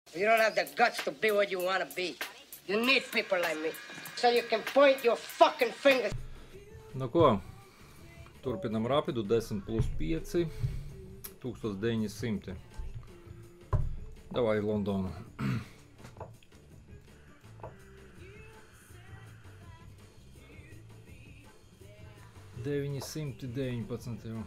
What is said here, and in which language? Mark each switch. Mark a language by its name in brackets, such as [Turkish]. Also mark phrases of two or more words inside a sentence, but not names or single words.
[English] You don't have the guts to be what you want to be. You need people like me, so you can point your fucking fingers. [Latvian] Nu ko, turpinam rapidu 10 plus 5, 1900. Davai Londonu. 919 jau.